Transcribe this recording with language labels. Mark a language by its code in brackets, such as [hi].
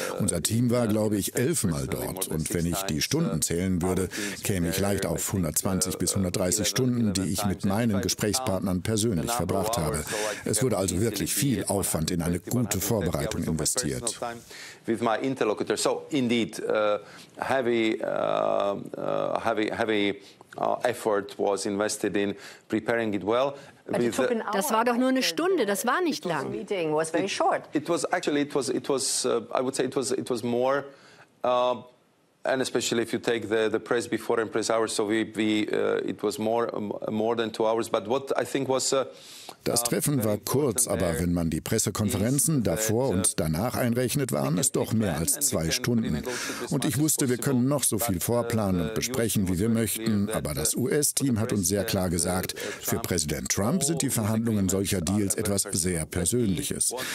[de] Unser Team war, glaube ich, 11-mal dort. Und wenn ich die Stunden zählen würde, käme ich leicht auf 120 bis 130 Stunden, die ich mit meinen Gesprächspartnern persönlich verbracht habe. Es wurde also wirklich viel Aufwand in eine gute Vorbereitung investiert. [en] With my interlocutor. So indeed, heavy effort was invested in preparing it well. [de] Das war doch nur eine Stunde, das war nicht lang. [en] And especially if you take the press before and press hours, so it was more than 2 hours. But what I think was [de] das Treffen war kurz, aber wenn man die Pressekonferenzen davor und danach einrechnet, waren es doch mehr als 2 Stunden. Und ich wusste, wir können noch so viel vorplanen und besprechen, wie wir möchten, aber das US-Team hat uns sehr klar gesagt, für Präsident Trump sind die Verhandlungen solcher Deals etwas sehr Persönliches.